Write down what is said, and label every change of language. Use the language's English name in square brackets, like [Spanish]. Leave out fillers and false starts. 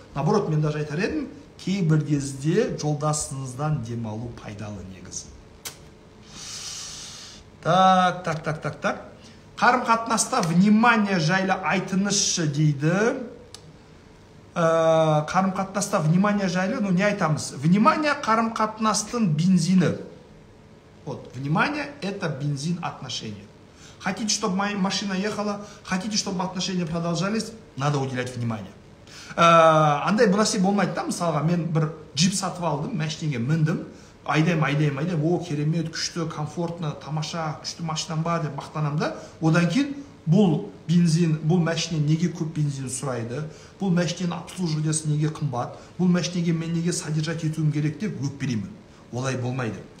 [Kazakh] Наоборот, мен даже айтар едім, кейбір кезде жолдасыңыздан демалу пайдалы негізі. Так. Қарым-қатынаста внимание жайлы айтыңызшы дейді. Қарым-қатынаста внимание жайлы, ну не айтамыз. Внимание қарым-қатынастың бензині. [Russian] Вот, внимание это бензин отношений. Хотите, чтобы машина ехала, хотите, чтобы отношения продолжались, надо уделять внимание. [Kazakh] Андай бұл нәрсе болмайды да, мысалға мен бір джип сатып алдым, машинеге міндім. Айдайм, о, керемет, күшті, комфортны, тамаша, күшті машинам бар деп мақтанам да. Одан кейін бұл бензин, бұл машине неге көп бензин сұрайды, бұл машинені обслуживаниесі неге қымбат, бұл машинеге мен неге содержать етуім керек деп өкпелеймін. Олай болмайды.